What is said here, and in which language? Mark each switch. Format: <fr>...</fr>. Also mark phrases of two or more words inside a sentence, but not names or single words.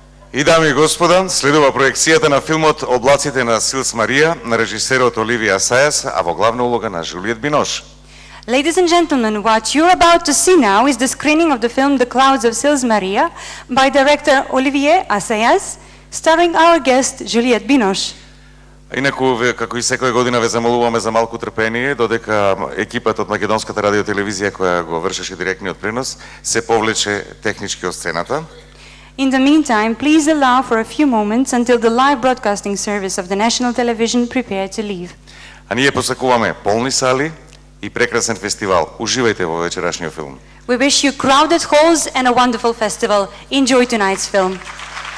<mk>И дами и господа, следува проекцијата на филмот Облаците на Силс Марија на режисерот Оливија Асајас, а во главна улога на Жулиет Бинош.</mk> <en>Ladies and gentlemen, what you're about to see now is the screening of the film The Clouds of Sils Maria by director Olivier Assayas, starring our guest Juliette Binoche.</en> <mk>Инаку, како и секоја година, ве замолуваме за малку трпение, додека екипата од Македонската радиотелевизија која го вршеше директниот пренос се повлече технички од сцената.</mk> <en>In the meantime, please allow for a few moments until the live broadcasting service of the national television prepare to leave.</en> <mk>А ние посакуваме полни сали и прекрасен фестивал. Уживајте во вечерашниот филм.</mk> <en>We wish you crowded halls and a wonderful festival. Enjoy tonight's film.</en>